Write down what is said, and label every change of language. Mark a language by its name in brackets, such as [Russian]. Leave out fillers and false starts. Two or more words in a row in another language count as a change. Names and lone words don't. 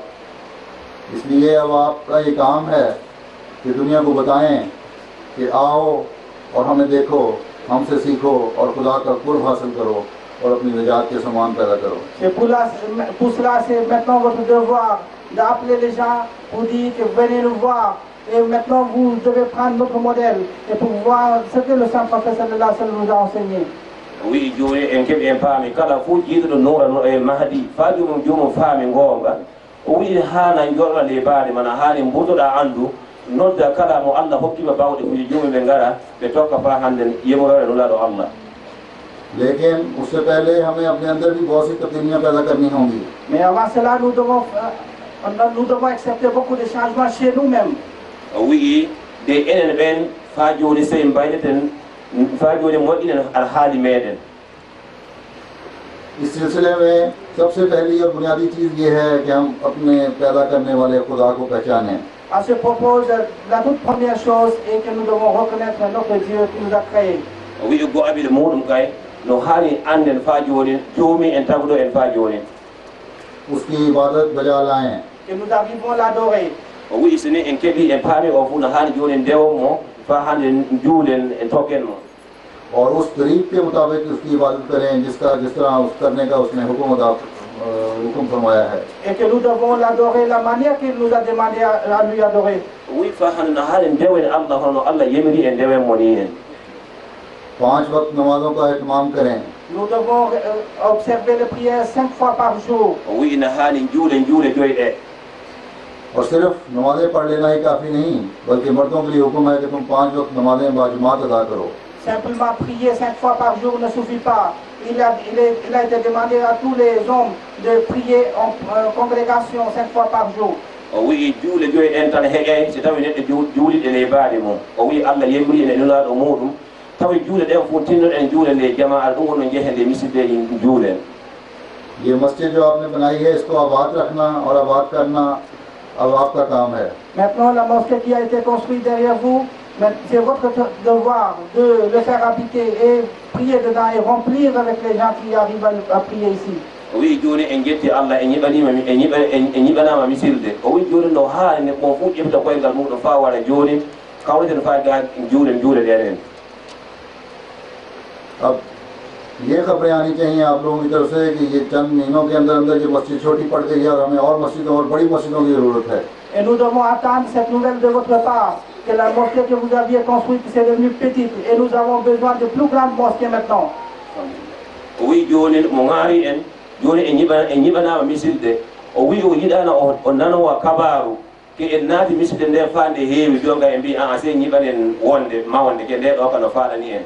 [Urdu] اس لیے اب آپ کا یہ کام ہے کہ دنیا کو بتائیں کہ آؤ اور ہمیں دیکھو، ہم سے سیکھو اور خدا کا قرب حاصل کرو اور اپنی نجات کے سامان پیدا کرو. [French] C'est pour cela c'est maintenant votre devoir d'appeler les gens pour dire que venez nous voir et maintenant vous devez prendre notre modèle et pour voir ce que le Saint-Prophète [Arabic] صلى الله عليه وسلم [French] nous a enseigné. [Fula] o wi joni en keeɓi en paami kala fuu jiiɗoɗo nurano e mahdi fa jomum faami ngoonga o wi haana jorɗa lebade mana haani mburtoɗa andu nodda kala mo Allah hokkima bawɗe fuji jomum ɓe ngara ɓe tokka fa hande yemorore nulaɗo Allah। [Urdu] لیکن اس سے پہلے ہمیں اپنے اندر بھی بہت سی تبدیلیاں پیدا کرنی ہوں گی. [French] Mais avant cela nous devons accepter beaucoup de changements chez nous-mêmes. [Fula] o wi de enen ɓen fa joni sey mbayneten fa joni moƴƴinen alhaali meɗen। [Urdu] اس سلسلے میں سب سے پہلی اور بنیادی چیز یہ ہے کہ ہم اپنے پیدا کرنے والے خدا کو پہچانیں. [French] À ce propos, la toute première chose est que nous devons reconnaître notre Dieu qui nous a créés. [Fula] o wi go aɓiɗo muɗum kay no haani anden fa joni joomi en tagɗo en fa joni [Urdu] اس کی عبادت بجا لائیں. [French] Que nous arrivons à l'adorer. [Fula] o wi sini en keeɓi en paami o fuu no haani joni ndewmo fa hande juulen en tokken mo [Urdu] اور اس طریق کے مطابق اس کی عبادت کریں جس طرح اس کرنے کا اس نے حکم فرمایا ہے. [French] Et que nous devons l'adorer la manière qu'il nous a demandé à lui adorer. [Fula] o wi fa hande no haani ndewen Allah hono Allah yemiri e ndewen mo ni en [Urdu] 5 وقت نمازوں کا اہتمام کریں. [French] Nous devons observer les prières 5 fois par jour. [Fula] o wi no haani juule joyɗe [Urdu] اور صرف نمازیں پڑھ لینا ہی کافی نہیں، بلکہ مردوں کے لیے حکم ہے کہ تم 5 وقت نمازیں باجماعت ادا کرو. [French] Simplement prier 5 fois par jour ne suffit pas. Il a été demandé à tous les hommes de prier en congrégation 5 fois par jour. [Fula] o wi juule joyɗen tan heƴay so tawi neɗɗo juuliɗe lebade mum o wi Allah yemiri ene nulaɗo muɗum tawi juule ɗen fof tinnoɗen juule nde jama'a ɗum wonno jeehen nde misiddeji juulen। [Urdu] یہ مسجد جو آپ نے بنائی ہے اس کو آباد رکھنا اور آباد کرنا اب آپ کا کام ہے. [French] Maintenant la mosquée qui a été construite derrière vous, c'est votre devoir de le faire habiter et prier dedans et remplir avec les gens qui arrivent à prier ici. [Fula] o wi joni en jetti Allah en yiɓanama misilde o wi joni no haani mo fu ƴefta koyngal muɗum fa wara joni kawreten fa ga juulen ɗenen। [Urdu] اب یہ خبریں آنی چاہییں آپ لوگوں کی طرف سے کہ یہ چند مہینوں کے اندر اندر یہ مسجد چھوٹی پڑ گئی ہے اور ہمیں اور مسجدوں اور بڑی مسجدوں کی ضرورت ہے. [French] Et nous devons attendre cette nouvelle de votre part que la mosquée que vous aviez construite c'est devenue petite et nous avons besoin de plus grandes mosquées maintenant. [Fula] o wi joni mo ŋaari en joni en yiɓanama misilde o wi o yiɗano o nanowa kabaru ke en naati misilde nde fa nde heewi jonga en mbi a sey yiɓanen wonde mawonde ke nde ɗo kano faɗani en।